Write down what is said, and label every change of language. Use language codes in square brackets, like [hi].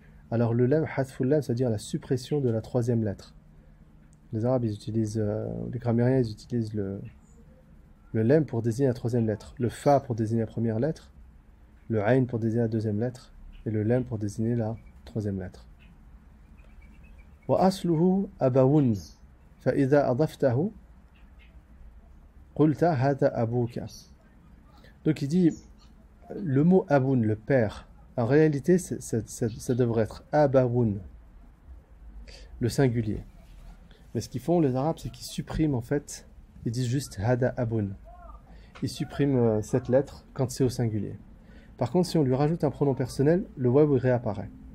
[fr] Alors le lam, hadful lam, c'est-à-dire la suppression de la troisième lettre. Les Arabes, ils utilisent, les grammairiens, ils utilisent le lam pour désigner la troisième lettre, le fa pour désigner la première lettre, le ayn pour désigner la deuxième lettre, et le lam pour désigner la troisième lettre. [ar] وأصله أبون فإذا أضفته قلت هذا أبوك. [fr] Donc il dit le mot aboun, le père, en réalité ça devrait être abawoun, le singulier. Mais ce qu'ils font les Arabes, c'est qu'ils suppriment en fait, ils disent juste [ar] hada aboun. [fr] Ils suppriment cette lettre quand c'est au singulier. Par contre, si on lui rajoute un pronom personnel, le waw réapparaît.